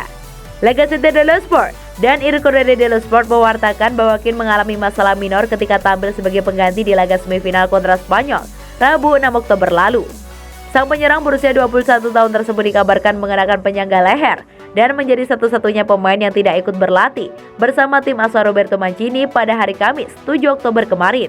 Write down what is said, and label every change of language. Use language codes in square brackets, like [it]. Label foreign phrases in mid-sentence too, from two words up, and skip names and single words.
[id] La Gazzetta dello Sport dan Il Corriere dello Sport mewartakan bahwa Keane mengalami masalah minor ketika tampil sebagai pengganti di laga semifinal kontra Spanyol, Rabu 6 Oktober lalu. Sang penyerang berusia 21 tahun tersebut dikabarkan mengenakan penyangga leher dan menjadi satu-satunya pemain yang tidak ikut berlatih bersama tim asuhan Roberto Mancini pada hari Kamis, 7 Oktober kemarin.